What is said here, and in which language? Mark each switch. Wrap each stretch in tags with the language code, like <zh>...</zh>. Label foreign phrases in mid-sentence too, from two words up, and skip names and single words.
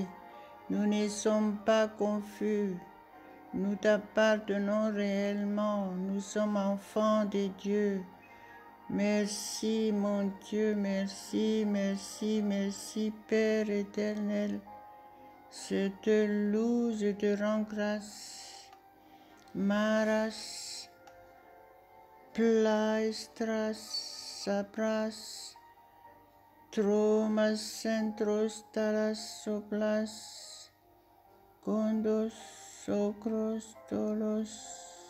<fr>Nous ne sommes pas confus. Nous t'appartenons réellement. Nous sommes enfants de Dieu. Merci mon Dieu, merci, merci, merci Père éternel. Je te loue, je te rends grâce. Maras, plaestras, sapras, tromas, centros, talas, soplas, condos, socros, tolos.</fr>